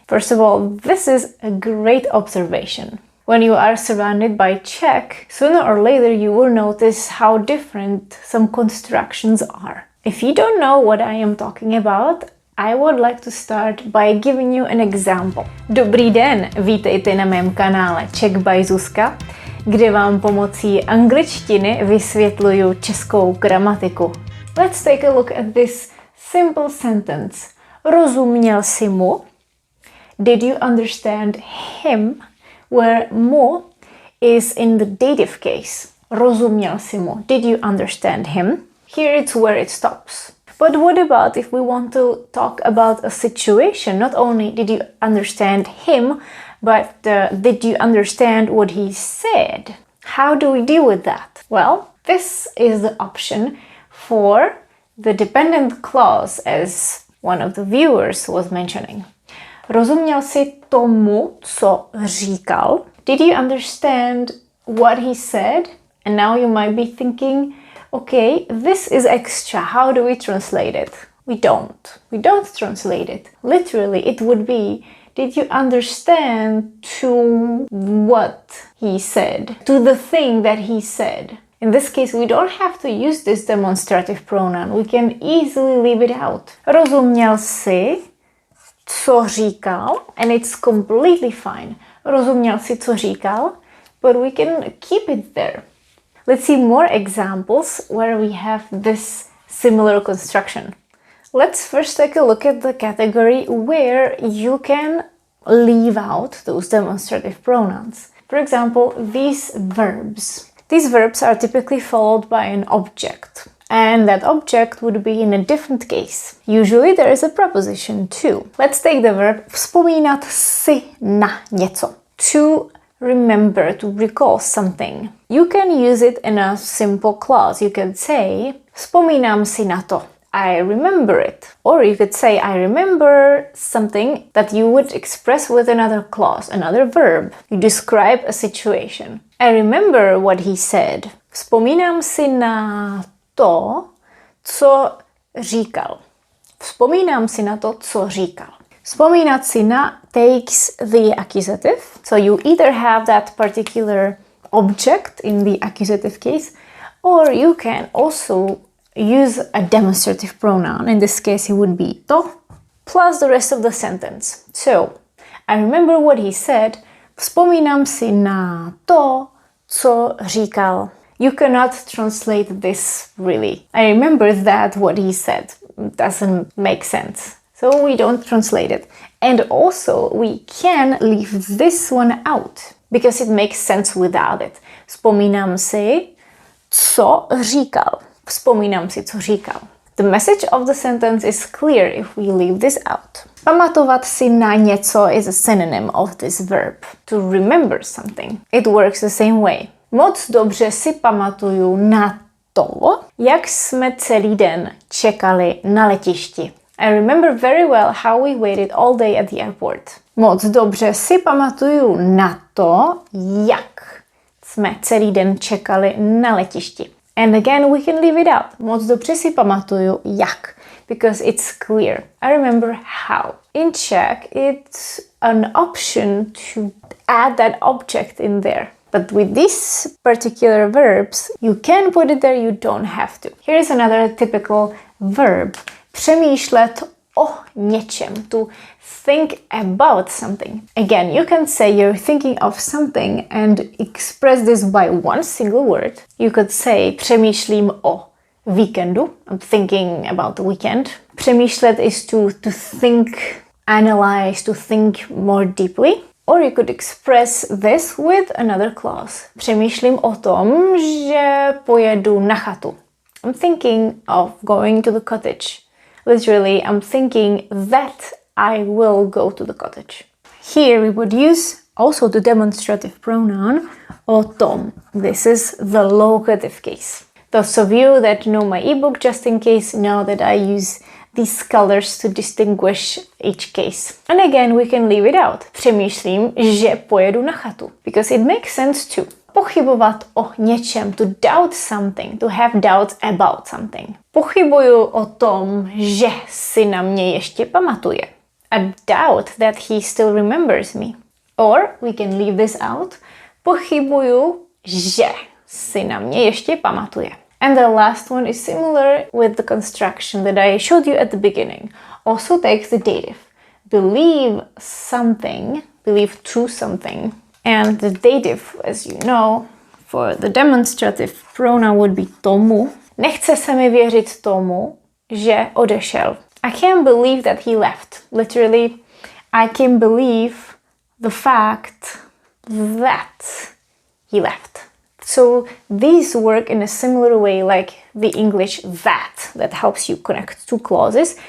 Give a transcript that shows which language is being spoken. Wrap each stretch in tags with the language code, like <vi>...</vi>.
<en>First of all, this is a great observation. When you are surrounded by Czech, sooner or later you will notice how different some constructions are. If you don't know what I am talking about, I would like to start by giving you an example.</en> <cs>Dobrý den, vítejte na mém kanále Czech by Zuzka, kde vám pomocí angličtiny vysvětluju českou gramatiku.</cs> <en>Let's take a look at this simple sentence.</en> <cs>Rozuměl jsi mu?</cs> <en>Did you understand him? Where mu is in the dative case.</en> <cs>Rozuměl jsi mu?</cs> <en>Did you understand him? Here it's where it stops. But what about if we want to talk about a situation? Not only did you understand him, but did you understand what he said? How do we deal with that? Well, this is the option for the dependent clause, as one of the viewers was mentioning.</en> <cs>Rozuměl jsi tomu, co říkal?</cs> <en>Did you understand what he said? And now you might be thinking, okay, this is extra. How do we translate it? We don't. We don't translate it. Literally, it would be, did you understand to what he said? To the thing that he said. In this case, we don't have to use this demonstrative pronoun. We can easily leave it out.</en> <cs>Rozuměl jsi, co říkal?</cs> <en>And it's completely fine.</en> <cs>Rozuměl jsi, co říkal?</cs> <en>But we can keep it there. Let's see more examples where we have this similar construction. Let's first take a look at the category where you can leave out those demonstrative pronouns. For example, these verbs. These verbs are typically followed by an object, and that object would be in a different case. Usually there is a preposition too. Let's take the verb</en> <cs>vzpomínat si na něco.</cs> <en>To remember, to recall something. You can use it in a simple clause. You could say,</en> <cs>vzpomínám si na to.</cs> <en>I remember it. Or you could say, I remember something that you would express with another clause, another verb. You describe a situation. I remember what he said.</en> <cs>Vzpomínám si na to, co říkal. Vzpomínám si na to, co říkal. Vzpomínat si na</cs> <en>takes the accusative. So you either have that particular object in the accusative case, or you can also use a demonstrative pronoun. In this case, it would be to plus the rest of the sentence. So, I remember what he said.</en> <cs>Vzpomínám si na to, co říkal.</cs> <en>You cannot translate this really. I remember that what he said doesn't make sense. So we don't translate it. And also we can leave this one out because it makes sense without it.</en> <cs>Vzpomínám si, co říkal. Vzpomínám si, co říkal.</cs> <en>The message of the sentence is clear if we leave this out.</en> <cs>Pamatovat si na něco</cs> <en>is a synonym of this verb. To remember something. It works the same way.</en> <cs>Moc dobře si pamatuju na to, jak jsme celý den čekali na letišti.</cs> <en>I remember very well how we waited all day at the airport.</en> <cs>Moc dobře si pamatuju na to, jak jsme celý den čekali na letišti.</cs> <en>And again, we can leave it out.</en> <cs>Moc dobře si pamatuju jak,</cs> <en>because it's clear. I remember how. In Czech, it's an option to add that object in there. But with these particular verbs, you can put it there, you don't have to. Here is another typical verb.</en> <cs>Přemýšlet o něčem.</cs> <en>To think about something. Again, you can say you're thinking of something and express this by one single word. You could say</en> <cs>přemýšlím o víkendu.</cs> <en>I'm thinking about the weekend. Přemýšlet is to think, analyze, to think more deeply. Or you could express this with another clause.</en> <cs>Přemýšlím o tom, že pojedu na chatu.</cs> <en>I'm thinking of going to the cottage. Literally, I'm thinking that I will go to the cottage. Here we would use also the demonstrative pronoun</en> <cs>o tom.</cs> <en>This is the locative case. Those of you that know my ebook just in case know that I use these colors to distinguish each case. And again, we can leave it out.</en> <cs>Přemýšlím, že pojedu na chatu.</cs> <en>Because it makes sense too.</en> <cs>Pochybovat o něčem,</cs> <en>to doubt something, to have doubts about something.</en> <cs>Pochybuju o tom, že si na mě ještě pamatuje.</cs> <en>I doubt that he still remembers me. Or we can leave this out.</en> <cs>Pochybuju, že si na mě ještě pamatuje.</cs> <en>And the last one is similar with the construction that I showed you at the beginning. Also takes the dative. Believe something, believe true something. And the dative, as you know, for the demonstrative pronoun would be tomu.</en> <cs>Nechce se mi věřit tomu, že odešel.</cs> <en>I can't believe that he left. Literally, I can't believe the fact that he left. So these work in a similar way like the English that helps you connect two clauses.</en>